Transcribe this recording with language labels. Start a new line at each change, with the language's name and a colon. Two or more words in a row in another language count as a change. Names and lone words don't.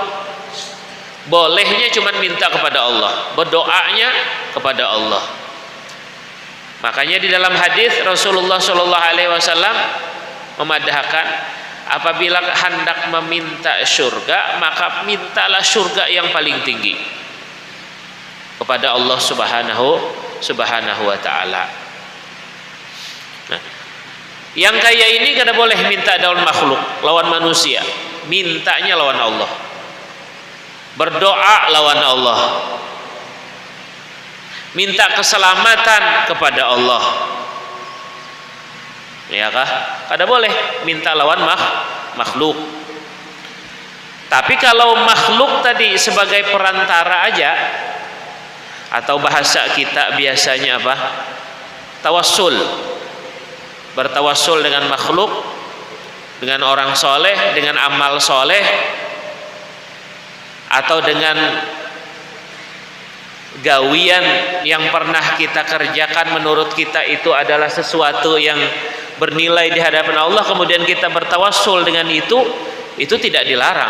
Indonesian: Bolehnya cuma minta kepada Allah, berdoanya kepada Allah. Makanya di dalam hadis Rasulullah
Arabic: صلى الله عليه وسلم
Indonesian: memadahkan, apabila hendak meminta surga, maka mintalah surga yang paling tinggi kepada Allah
Arabic: سبحانه وتعالى.
Banjar: Nah, yang kaya ini kada boleh minta lawan makhluk, lawan manusia. Mintanya lawan Allah. Berdoa lawan Allah.
Indonesian: Minta keselamatan kepada Allah.
Banjar: Ya kah? Kada boleh minta lawan makhluk.
Indonesian: Tapi kalau makhluk tadi sebagai perantara aja, atau bahasa kita biasanya apa? Tawassul. Bertawassul dengan makhluk, dengan orang soleh, dengan amal soleh, atau dengan gawian yang pernah kita kerjakan menurut kita itu adalah sesuatu yang bernilai di hadapan Allah, kemudian kita bertawassul dengan itu tidak dilarang.